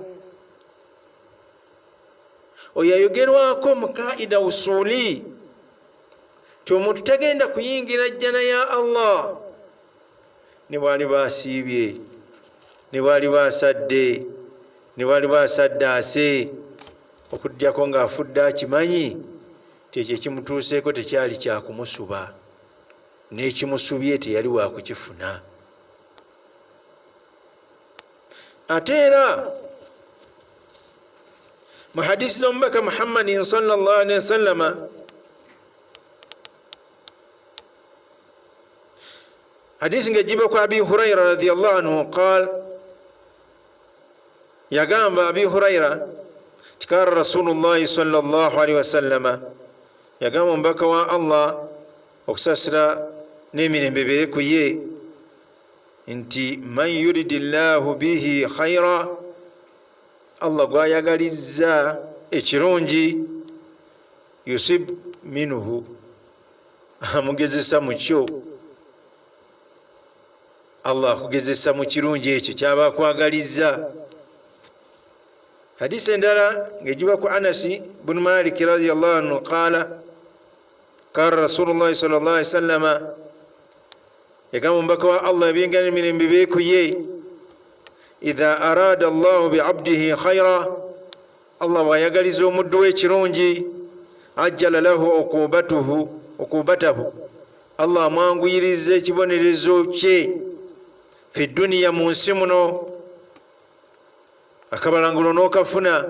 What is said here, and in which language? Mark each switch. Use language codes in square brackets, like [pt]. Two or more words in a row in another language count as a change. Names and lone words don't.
[lg] oyo ayogerwako mu kaida usuli ti omuntu tagenda kuyingira jjana ya Allah ne bwali basiibye, ne bwali basadde, ne bwali basaddaase, okujjako ng'afudde akimanyi ti ekyo ekimutuuseeko tekyali kyakumusuba, n'ekimusubye teyali wakukifuna. ate era mu hadisi z'omubaka Muhammadin [ar] صلى الله عليه وسلم [lg] hadisi ng'ejiba ku Abi Huraira [ar] رضي الله عنه قال, yagamba Abi Huraira tikara رسول الله صلى الله عليه وسلم, [lg] yagamba omubaka wa Allah okusasira n'emirembe bire ku ye nti [ar] من يرد الله به خيرا, [lg] Allah gwayagalizza ekirungi, [ar] يصب منه, [lg] amugezesa mu kyo. Allah akugezesa mu kirungi ekyo kyaba akwagalizza. hadisi endala ng'ejiba ku Anasi bunu Malik [ar] رضي الله عنه قال قال رسول الله صلى الله عليه وسلم, [lg] yagamba omubaka wa Allah ebyengana emirembe bire ku ye, [ar] إذا أراد الله بعبده خيرا, [lg] Allah bwayagaliza omuddu we ekirungi, [ar] عجل له عقوبته, [lg] Allah amwanguyiriza ekibonerezo kye [ar] في الدنيا, [lg] mu nsi muno, akabalangulo n'okafuna.